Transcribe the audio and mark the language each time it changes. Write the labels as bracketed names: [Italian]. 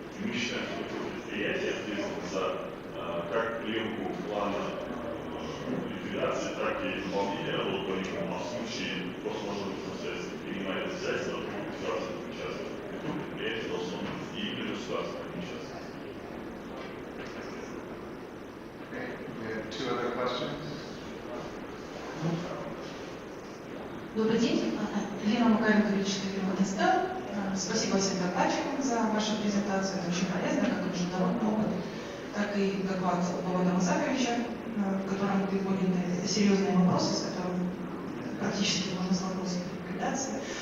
[Russian] И мы считаем, что такое предприятие ответственно за как приемку плана ликвидации, так и выполнение работ по нему. А в случае форс-мажорных обстоятельств принимает обязательства, то государство участвует. Такое предприятие должно быть и именно государство участвует. [English] Okay, we have two other questions. [Russian] Добрый день. Лена Макаренко, юридическая фирма «Инстел». Спасибо всем докладчикам за вашу презентацию. Это очень полезно, как и международный опыт, так и доклад Володя Мусаковича, в котором были подняты серьезные вопросы, с которыми практически можно столкнуться в ликвидации.